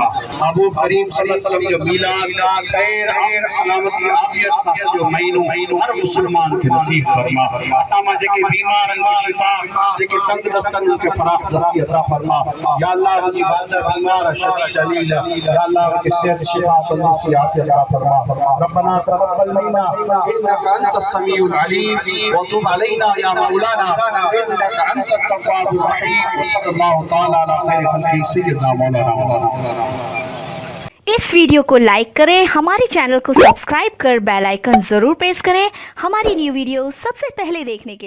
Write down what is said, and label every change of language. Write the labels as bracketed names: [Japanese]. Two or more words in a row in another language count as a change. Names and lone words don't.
[Sindhi] महबूब करीम [Arabic] صلى الله عليه وسلم [Sindhi] जो मीलाद खैर सलामती आफ़ियत सां सॼो महीनो हर मुसलमान खे नसीब फरमा। असां जेके बीमार आहिनि शिफ़ा, जेके तंग दस्त आहिनि उनखे फराख दस्ती अता फरमा। या अल्लाह मुंहिंजी वालिदा बीमार आहे शदीद अलील, या अल्लाह उनखे सेहत शिफ़ा तंदुरुस्ती आफ़ियत अता फरमा। [Arabic] ربنا تقبل منا إنك أنت السميع العليم و تب علينا يا مولانا إنك أنت التواب الرحيم. و صلى الله تعالى على خير خلق سيدنا مولانا. [Hindi] इस वीडियो को लाइक करें, हमारे चैनल को सब्सक्राइब कर [English] bell icon [Hindi] ज़रूर प्रेस करें हमारी [English] new video [Hindi] सबसे पहले देखने के लिए।